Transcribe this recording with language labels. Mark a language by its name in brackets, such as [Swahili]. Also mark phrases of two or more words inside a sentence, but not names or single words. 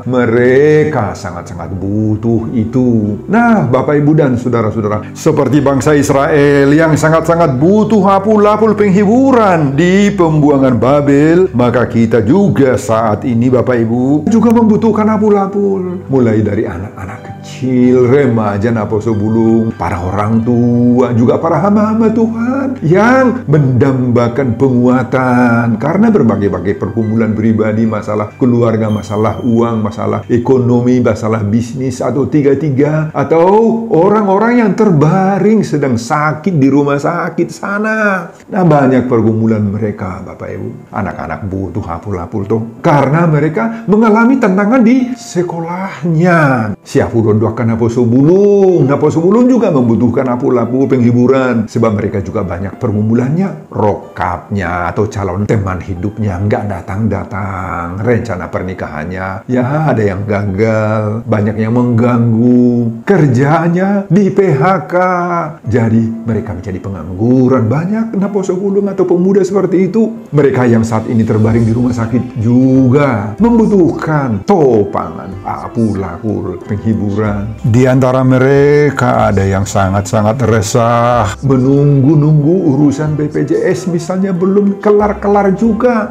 [Indonesian] Mereka sangat-sangat butuh itu. Nah, Bapak Ibu dan saudara-saudara, seperti bangsa Israel yang sangat-sangat butuh apul-apul penghiburan di pembuangan Babel, maka kita juga saat ini Bapak Ibu juga membutuhkan apul-apul. Mulai dari anak-anak kecil, [Batak Toba] remaja, naposo bulung, [Indonesian] para orang tua, juga para hamba-hamba Tuhan yang mendambakan penguatan karena berbagai-bagai pergumulan pribadi, masalah keluarga, masalah uang, masalah ekonomi, masalah bisnis, atau tiga-tiga, atau orang-orang yang terbaring sedang sakit di rumah sakit sana. Nah, banyak pergumulan mereka Bapak Ibu. Anak-anak butuh apul-apul tuh karena mereka mengalami tantangan di sekolahnya. Siap doakan [Batak Toba] naposo bulung [Indonesian] juga membutuhkan apul-apul penghiburan sebab mereka juga banyak pergumulannya. Rokapnya atau calon teman hidupnya nggak datang-datang, rencana pernikahannya ya ada yang gagal, banyak yang mengganggu, kerjanya di PHK, jadi mereka menjadi pengangguran. Banyak [Batak Toba] naposo bulung [Indonesian] atau pemuda seperti itu. Mereka yang saat ini terbaring di rumah sakit juga membutuhkan topangan apul-apul penghiburan. Di antara mereka ada yang sangat-sangat resah, menunggu-nunggu urusan BPJS misalnya belum kelar-kelar juga.